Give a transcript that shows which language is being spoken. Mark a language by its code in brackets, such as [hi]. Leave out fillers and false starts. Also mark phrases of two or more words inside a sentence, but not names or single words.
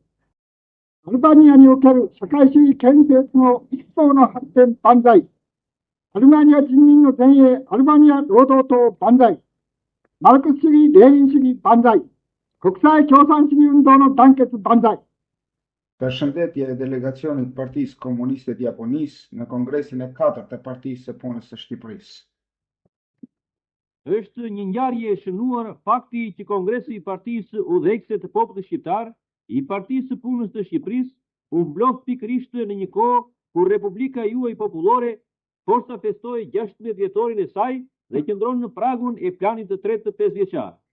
[ja] アルバニアにおける社会主義建設の一層の発展万歳。アルバニア人民の前衛、アルバニア労働党万歳。マルクス主義、レーニン主義万歳。国際共産主義運動の団結万歳。 [sq] Përshëndetje e delegacionit Partisë Komuniste të Japonisë në Kongresin e 4 të Partisë së Punës së Shqipërisë. Është një ngjarje e shënuar fakti që Kongresi i Partisë Udhëheqëse të Popullit Shqiptar i Partisë së Punës së Shqipërisë u mblodh pikërisht në një kohë kur Republika juaj popullore forca festoi 16 vjetorin e saj dhe qëndron në pragun e planit të tretë të 5 vjeçar.